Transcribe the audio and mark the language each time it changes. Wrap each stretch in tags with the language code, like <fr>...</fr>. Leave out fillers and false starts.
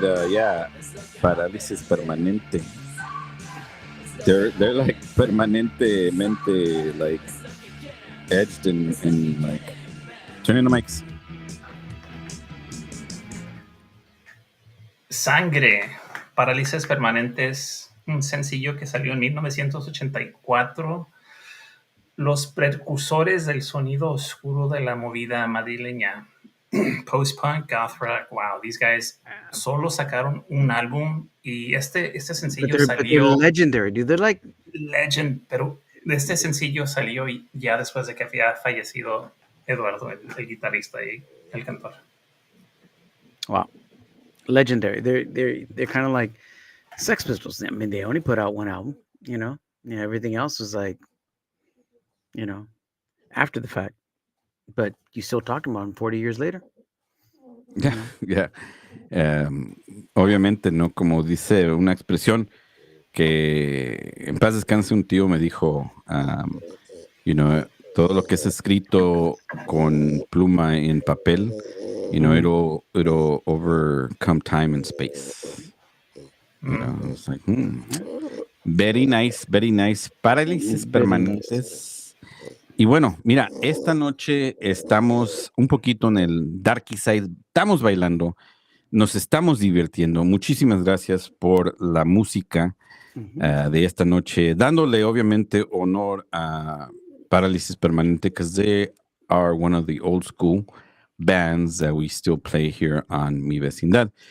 <en>Yeah, parálisis permanente. They're like permanentemente like edged in like turning the mics.</en> <es>Sangre. Parálisis Permanentes, un sencillo que salió en 1984. Los precursores del sonido oscuro de la movida madrileña. Post-punk, goth rock.</es> <en>Wow, these guys</en> <es>solo sacaron un álbum y este sencillo salió.</es> <en>Legendary, dude. They're like</en> <es>legend, pero este sencillo salió ya después de que había fallecido Eduardo, el guitarrista y el cantor.</es> <en>Wow. Legendary. They're kind of like Sex Pistols. I mean, they only put out one album, you know. Yeah, everything else was like, you know, after the fact. But you still talking about them 40 years later.</en> <es>Yeah, yeah. Obviamente, no, como dice una expresión que en paz descanse, un tío me dijo, you know, todo lo que es escrito con pluma en papel, you know,</es> <en>it'll overcome time and space. You know, it's like, very nice, very nice.</en> <es>Parálisis permanentes. Y bueno, mira, esta noche estamos un poquito en el darky side, estamos bailando, nos estamos divirtiendo. Muchísimas gracias por la música de esta noche, dándole obviamente honor a Parálisis Permanente,</es> <en>because they are one of the old school bands that we still play here on Mi Vecindad.</en>